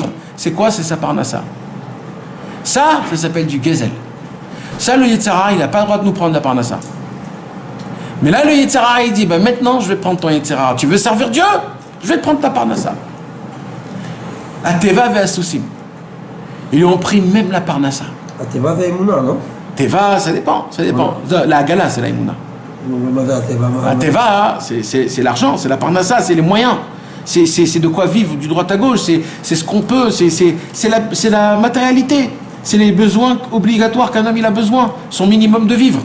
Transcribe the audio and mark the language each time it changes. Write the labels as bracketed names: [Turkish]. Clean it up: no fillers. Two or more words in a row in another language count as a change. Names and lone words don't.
[French] C'est quoi? C'est sa parnassa. Ça s'appelle du gezel. Ça, le [Hebrew] יצר הרע, [French] il n'a pas le droit de nous prendre la parnassa. Mais là, le [Hebrew] יצר הרע, [French] il dit, maintenant, je vais prendre ton [Hebrew] יצר הרע. [French] Tu veux servir Dieu? Je vais te prendre ta parnassa. [Hebrew] הטבע והסוסים. [French] Ils lui ont pris même la parnassa. [Hebrew] הטבע והאמונה, [French] non? Teva, ça dépend. Ouais. La Agala, c'est la Emouna. Ateva, c'est l'argent, c'est la parnassa, c'est les moyens. C'est de quoi vivre du droit à gauche, c'est ce qu'on peut, c'est la matérialité. C'est les besoins obligatoires qu'un homme il a besoin, son minimum de vivre.